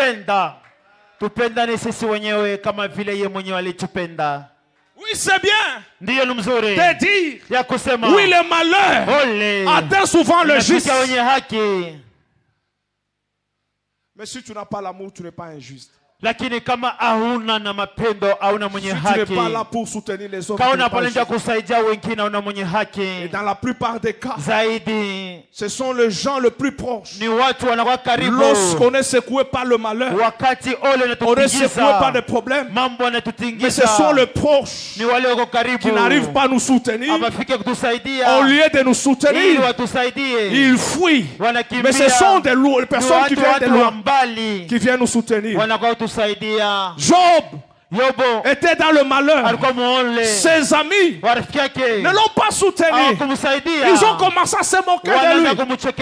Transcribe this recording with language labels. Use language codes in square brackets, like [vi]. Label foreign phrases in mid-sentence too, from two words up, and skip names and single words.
[fr] Oui, c'est bien de dire oui, le malheur atteint souvent le juste. Mais si tu n'as pas l'amour, tu n'es pas injuste. [sw] Lakini kama hauna na mapendo hauna mwenye haki. [fr] Tu n'es pas là pour soutenir les autres. [sw] Kaona pamoja kusaidia wengine hauna mwenye haki. [fr] Et dans la plupart des cas, [sw] zaidi [fr] ce sont les gens les plus proches. [sw] Ni watu wanakuwa karibu. [fr] Lorsqu'on est secoué par le malheur, [sw] wakati ole na [fr] on est secoué par des problèmes. [sw] Mambo yanatutingiza. [fr] Mais ce sont les proches [sw] ni wale wako karibu [fr] qui n'arrivent pas à nous soutenir. [sw] Abafike kutusaidia. [fr] Au lieu de nous soutenir, [sw] ili watusaidie. [fr] Ils fuient. [sw] Wanakimbia. [fr] Mais ce sont des personnes qui viennent de loin qui viennent nous soutenir. Job était dans le malheur. Ses amis ne l'ont pas soutenu. Ils ont commencé à se moquer de lui.